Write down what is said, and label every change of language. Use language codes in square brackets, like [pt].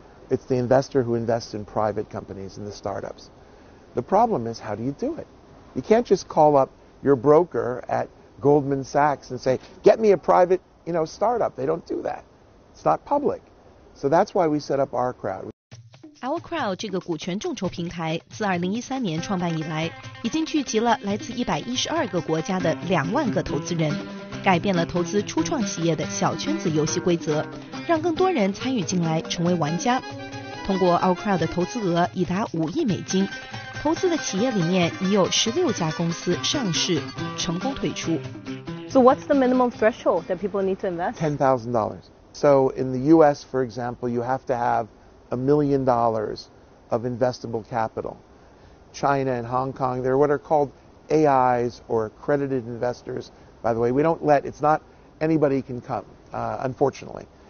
[en] It's the investor who invests in private companies and the startups. The problem is, how do you do it? You can't just call up your broker at Goldman Sachs and say, get me a private, startup. They don't do that. It's not public. So that's why we set up Our Crowd. [zh] Our Crowd 这个股权众筹平台自2013年创办以来，已经聚集了来自112个国家的2万个投资人，改变了投资初创企业的小圈子游戏规则，让更多人参与进来成为玩家。通过 Our Crowd 的投资额已达5亿美金，投资的企业里面已有16家公司上市成功退出。 [en] So what's the minimum threshold that people need to invest? $10,000. So in the U.S., for example, you have to have $1 million of investable capital. China and Hong Kong, they're what are called AIs, or accredited investors. By the way, it's not anybody can come, unfortunately.